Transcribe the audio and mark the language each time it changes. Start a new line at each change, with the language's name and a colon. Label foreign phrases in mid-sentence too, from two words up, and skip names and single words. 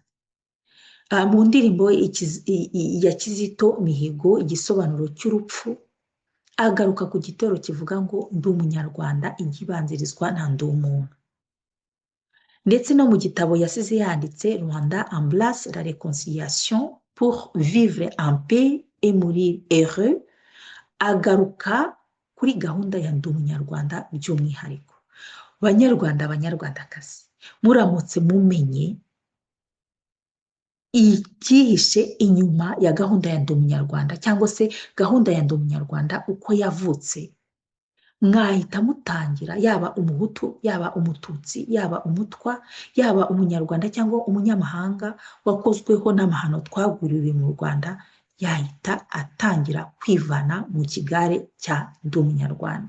Kinyarwanda: Mu ndirimbo ya Kizito Mihigo igisobanuro cy'urupfu, agaruka ku gitero kivuga ngo ndi umunyarwanda ijye ibanzirizwa na ndi umuntu. Ndetse no mu gitabo yasize yanditse Rwanda embrasse la réconciliation pour vivre en paix et mourir heureux, agaruka kuri gahunda ya Ndi Umunyarwanda by'umwihariko. Banyarwanda, banyarwandakazi, muramutse mumenye ikihishe inyuma ya gahunda ya Ndi Umunyarwanda cyangwa se gahunda ya Ndi Umunyarwanda uko yavutse, mwahita mutangira, yaba umuhutu, yaba umututsi, yaba umutwa, yaba umunyarwanda cyangwa umunyamahanga wakozweho n'amahano twagwiriwe mu Rwanda, yahita atangira kwivana mu kigare cya Ndi Umunyarwanda.